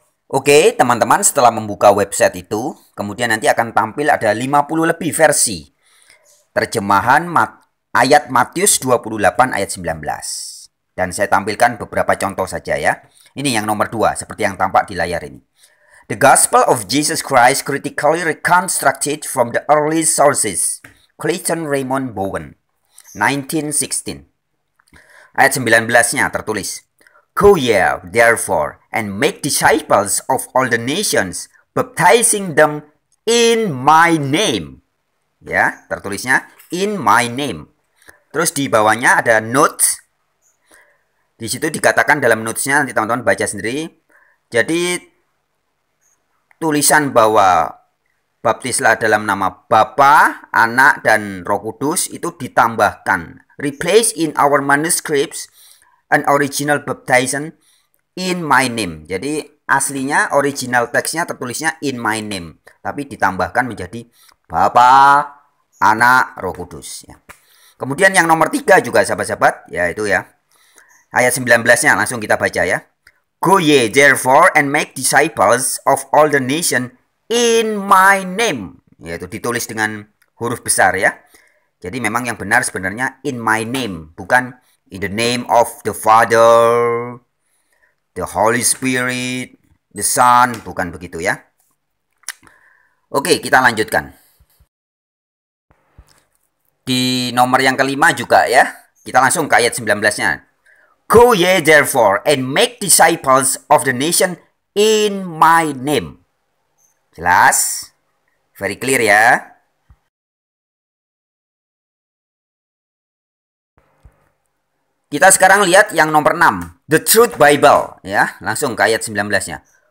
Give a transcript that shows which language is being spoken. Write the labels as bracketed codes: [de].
[id] Oke, teman-teman, setelah membuka website itu, kemudian nanti akan tampil ada 50 lebih versi terjemahan ayat Matius 28 ayat 19. Dan saya tampilkan beberapa contoh saja ya. Ini yang nomor 2, seperti yang tampak di layar ini. [en] The Gospel of Jesus Christ critically reconstructed from the early sources. Clayton Raymond Bowen, 1916. [id] Ayat 19-nya tertulis, [en] Go ye, therefore, and make disciples of all the nations, baptizing them in my name. [id] Ya, tertulisnya [en] in my name. [id] Terus di bawahnya ada notes. Di situ dikatakan dalam notesnya, nanti teman-teman baca sendiri. Jadi tulisan bahwa baptislah dalam nama Bapa, Anak, dan Roh Kudus itu ditambahkan. [en] Replace in our manuscripts an original baptism in my name. [id] Jadi aslinya original teksnya tertulisnya [en] in my name, [id] tapi ditambahkan menjadi Bapa, Anak, Roh Kudus. Ya. Kemudian yang nomor 3 juga sahabat-sahabat, yaitu ya. Ayat 19-nya langsung kita baca ya. [en] Go ye therefore and make disciples of all the nation in my name. [id] Yaitu ditulis dengan huruf besar ya. Jadi memang yang benar sebenarnya [en] in my name, [id] bukan [en] in the name of the Father, the Holy Spirit, the Son, [id] bukan begitu ya. Oke, kita lanjutkan. Di nomor yang kelima juga ya. Kita langsung ke ayat 19-nya. [en] Go ye therefore and make disciples of the nation in my name. [id] Jelas? [en] Very clear [id] ya. Kita sekarang lihat yang nomor 6. The Truth Bible. Ya, langsung ke ayat 19-nya.